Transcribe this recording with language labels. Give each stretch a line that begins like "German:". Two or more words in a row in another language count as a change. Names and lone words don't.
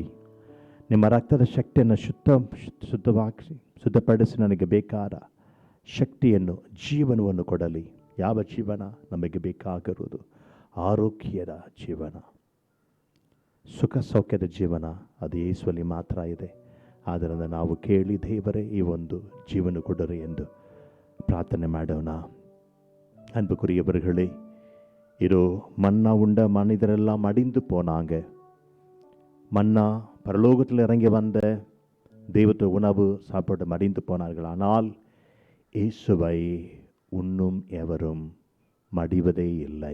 Kannada: ನಿಮ್ಮ ರಕ್ತದ ಶಕ್ತಿಯನ್ನು ಶುದ್ಧಪಡಿಸಿ ನನಗೆ ಬೇಕಾದ ಶಕ್ತಿಯನ್ನು, ಜೀವನವನ್ನು ಕೊಡಲಿ. ಯಾವ ಜೀವನ ನಮಗೆ ಬೇಕಾಗಿರುವುದು? ಆರೋಗ್ಯದ ಜೀವನ, ಸುಖ ಸೌಖ್ಯದ ಜೀವನ, ಅದು ಯೇಸುವಲ್ಲಿ ಮಾತ್ರ ಇದೆ. ಆದ್ದರಿಂದ ನಾವು ಕೇಳಿ, ದೇವರೇ ಈ ಒಂದು ಜೀವನ ಕೊಡರಿ ಎಂದು ಪ್ರಾರ್ಥನೆ ಮಾಡೋಣ.
Tamil: அன்புக்குரியவர்களே, இதோ மன்னா உண்ட மனிதரெல்லாம் மடிந்து போனாங்க. மன்னா பரலோகத்தில் இறங்கி வந்த தெய்வத்து உணவு சாப்பிட்டு மடிந்து போனார்கள். ஆனால் இயேசுவை உண்ணும் எவரும் மடிவதே இல்லை.